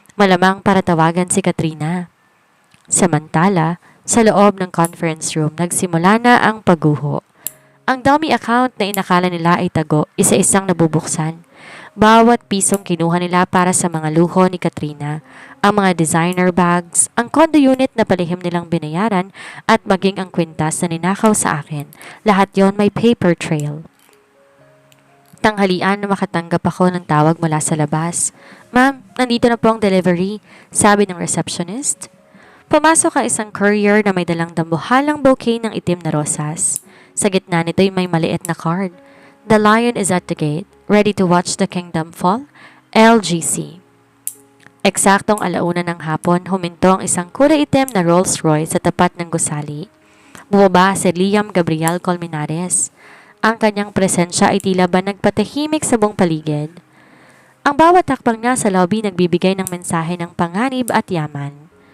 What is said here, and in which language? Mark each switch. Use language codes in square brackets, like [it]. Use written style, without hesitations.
[tl] Malamang para tawagan si Katrina. Samantala, sa loob ng conference room, nagsimula na ang pagguho. Ang dummy account na inakala nila ay tago, isa-isang nabubuksan. Bawat pisong kinuha nila para sa mga luho ni Katrina, ang mga designer bags, ang condo unit na palihim nilang binayaran at maging ang kwintas na ninakaw sa akin. Lahat yon may paper trail. Tanghalian na makatanggap ako ng tawag mula sa labas. Ma'am, nandito na po ang delivery, sabi ng receptionist. Pumasok ang isang courier na may dalang dambuhalang bouquet ng itim na rosas. Sa gitna nito'y may maliit na card. [en] The lion is at the gate, ready to watch the kingdom fall. LGC. [tl] Eksaktong 1:00 ng hapon, huminto ang isang kulay itim na Rolls Royce sa tapat ng gusali. Bumaba si Liam Gabriel Colmenares. Ang kanyang presensya ay tila ba nagpatahimik sa buong paligid. Ang bawat hakbang niya sa lobby nagbibigay ng mensahe ng panganib at yaman.